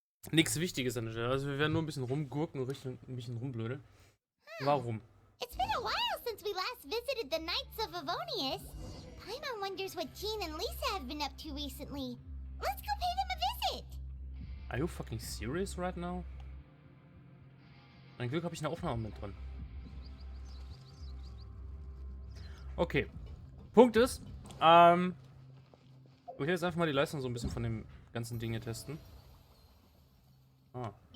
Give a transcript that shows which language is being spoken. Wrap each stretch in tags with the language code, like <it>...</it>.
<de>Nichts Wichtiges an der Stelle. Also wir werden nur ein bisschen rumgurken und ein bisschen rumblödeln. Warum?</de> <en>It's been a while since we last visited the Knights of Avonius. Paimon wonders what Jean and Lisa have been up to recently. Let's go pay them a visit. Are you fucking serious right now?</en> <de>Mein Glück habe ich eine Aufnahme mit drin. Okay. Punkt ist, ich will jetzt einfach mal die Leistung so ein bisschen von dem ganzen Ding hier testen. Ah.</de>